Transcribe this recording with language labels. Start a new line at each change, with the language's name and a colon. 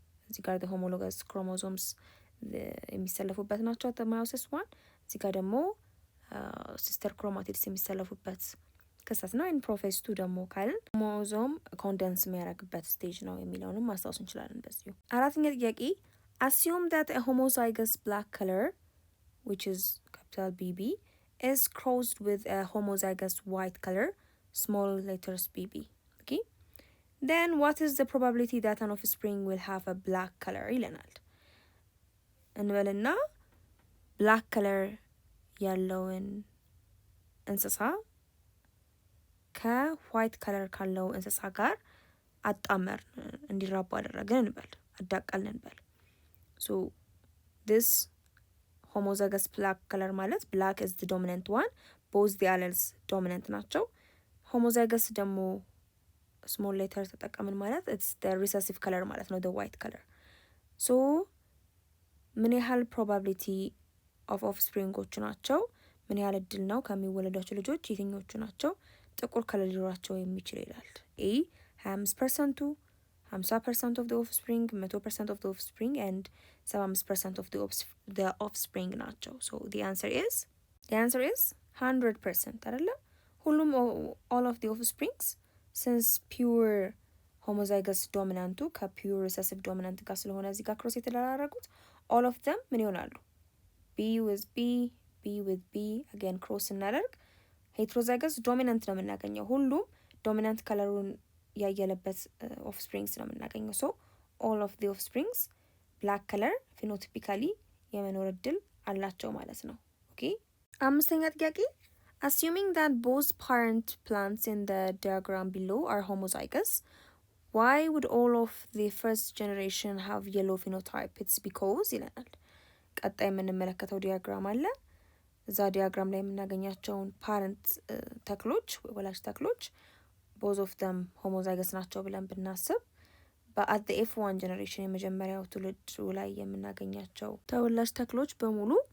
Amharic: እዚህ ጋር the homologous chromosomes የሚሰለፉበት ናቸው ማዮሲስ 1። እዚህ ጋር ደግሞ ሲስተር ክሮማቲድስ የሚሰለፉበት ክስተት ነው። ፕሮፌዝ 2 ደግሞ ካልን ክሮሞዞም ኮንደንስ የሚያደርግበት ስቴጅ ነው የሚለውንም ማስታወስ እንችላለን በዚሁ። አራተኛ ጥያቄ
English: assume that a homozygous black color which is capital BB is crossed with a homozygous white color small letters bb. okay, then what is the probability that an offspring will have a black color
Amharic: ይለናል። እንበልና black color ያለውን እንስሳ ከዋይት ከለር ካለው እንስሳ ጋር አጣመር እንዲራቡ አደረግን እንበል፣ አዳቀልን እንበል።
English: this homozygous black color ማለት black is the dominant one, both the alleles dominant
Amharic: ናቸው።
English: homozygous ደግሞ small letter ተጠቀምን ማለት it's the recessive color ማለት ነው, the white color.
Amharic: ምን ያህል probability of offspringoቹ ናቸው ምን ያህል እድል ነው ከሚወለዷቸው ልጆች የትኞቹ ናቸው ጥቁር ከለር ሊኖራቸው የሚችል ይላል። ኤ 25%፣ 50% of the offspring፣ 100% of the offspring and 75% of the offspring ናቸው።
English: so the answer is 100%
Amharic: አይደለ? ሁሉም
English: all of the offsprings since pure homozygous
Amharic: dominanቱ ከpure recessive dominant ጋር ስለሆነ እዚህ ጋር ክሮስ የተደራረጉት
English: all of them
Amharic: ምን ይሆናሉ? B with B with B again cross እናደርግ heterozygous dominant ነው የምናገኘው። ሁሉም dominant ከለሩን ያየለበት offsprings ነው የምናገኘው።
English: so all of the offsprings black color phenotypically
Amharic: የመኖር እድል አላቸው ማለት ነው። ኦኬ አምስተኛ ጥያቄ
English: assuming that both parent plants in the diagram below are homozygous, why would all of the first generation have yellow phenotype?
Amharic: It's because ይለናል። ቀጣይ የምንመለከተው ዲያግራም አለ። እዛ ዲያግራም ላይ የምናገኛቸውን ፓረንት ተክሎች ወላጅ ተክሎች
English: both of them homozygous
Amharic: ናቸው ብለን ብናስብ በአት the F1 generation የመጀመሪያው ትውልድ ላይ የምናገኛቸው ተወላጅ ተክሎች በሙሉ